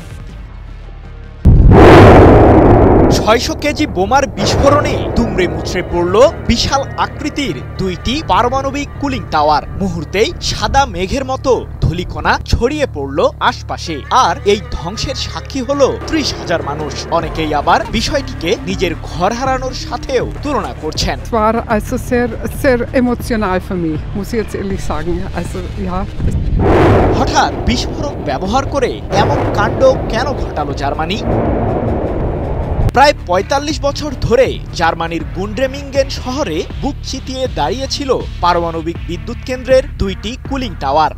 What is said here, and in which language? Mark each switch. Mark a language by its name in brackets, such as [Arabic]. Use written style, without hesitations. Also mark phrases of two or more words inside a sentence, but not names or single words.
[Bangla] ৬০০ কেজি বোমার বিস্ফোরণে দুমড়ে মুচড়ে পড়ল বিশাল আকৃতির দুইটি পারমাণবিক কুলিং টাওয়ার। মুহূর্তেই সাদা মেঘের মতো ধূলিকণা ছড়িয়ে পড়ল আশপাশে, আর এই ধ্বংসের সাক্ষী হলো ৩০,০০০ মানুষ। অনেকেই আবার বিষয়টিকে নিজের ঘর হারানোর সাথেও তুলনা করছেন। [German] Es war also sehr emotional für mich, muss ich jetzt ehrlich sagen. Also ja. [Bangla] হঠাৎ বিস্ফোরক ব্যবহার করে এমন কাণ্ড কেন ঘটালো জার্মানি? প্রায় ৪৫ বছর ধরে জার্মানির গুন্ড্রেমিঙ্গেন শহরে বুক চিতিয়ে দাঁড়িয়েছিল পারমাণবিক বিদ্যুৎ কেন্দ্রের দুইটি কুলিং টাওয়ার।